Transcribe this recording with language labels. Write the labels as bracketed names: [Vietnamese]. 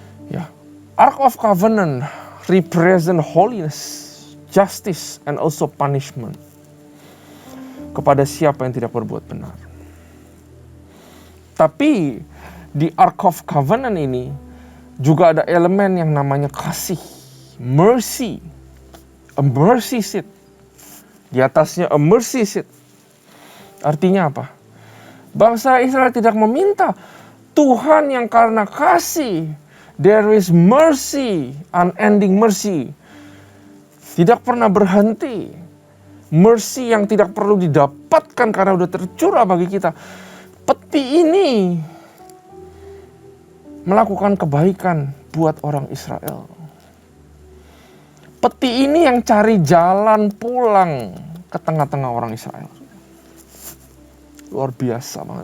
[English] Ya, Ark of Covenant represent holiness, justice, and also punishment. [Indonesian] Kepada siapa yang tidak berbuat benar. Tapi di Ark of Covenant ini juga ada elemen yang namanya kasih, mercy, [English] a mercy seat. [Indonesian] Di atasnya [English] a mercy seat. [Indonesian] Artinya apa? Bangsa Israel tidak meminta Tuhan yang karena kasih. [English] There is mercy, unending mercy. [Indonesian] Tidak pernah berhenti. Mercy yang tidak perlu didapatkan karena udah tercurah bagi kita. Peti ini melakukan kebaikan buat orang Israel. Peti ini yang cari jalan pulang ke tengah-tengah orang Israel. Luar biasa banget.